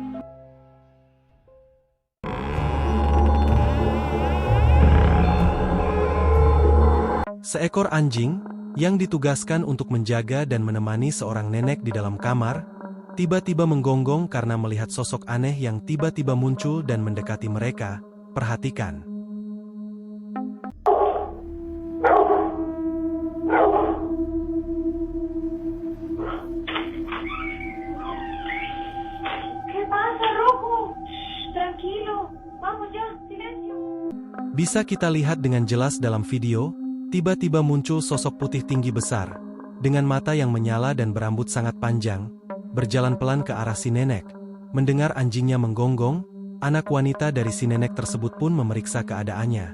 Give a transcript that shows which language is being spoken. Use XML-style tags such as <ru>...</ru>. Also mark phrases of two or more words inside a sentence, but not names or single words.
<id>Seekor anjing, yang ditugaskan untuk menjaga dan menemani seorang nenek di dalam kamar, tiba-tiba menggonggong karena melihat sosok aneh yang tiba-tiba muncul dan mendekati mereka. Perhatikan.</id> <es>¿Qué pasa, Rojo? Tranquilo, vamos ya, silencio.</es> <id>Bisa kita lihat dengan jelas dalam video, tiba-tiba muncul sosok putih tinggi besar, dengan mata yang menyala dan berambut sangat panjang, berjalan pelan ke arah si nenek. Mendengar anjingnya menggonggong, anak wanita dari si nenek tersebut pun memeriksa keadaannya.</id>